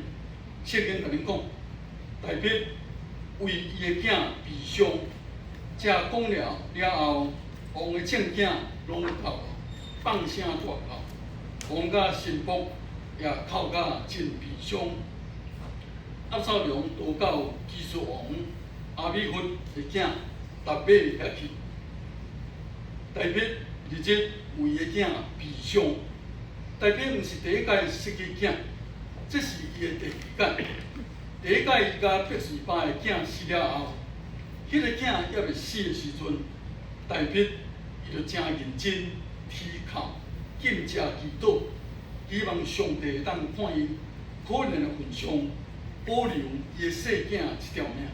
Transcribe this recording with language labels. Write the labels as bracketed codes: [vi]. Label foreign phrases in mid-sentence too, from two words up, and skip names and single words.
[nan] 圣经甲恁讲，大卫为伊的囝悲伤，才讲了后。王的正囝拢哭，放声大哭，王甲臣仆也哭甲真悲伤。押沙龙逃到基述王阿米弗的囝达马遐去，大卫日日为伊的囝悲伤。大卫毋是第一届失去囝，这是伊的第二届。第一届伊甲拔示巴的囝死了后，迄个囝还未死的时阵，大卫伊就真认真祈靠、敬食、祈祷，希望上帝会当看伊可怜的份上，保留伊的细囝一条命。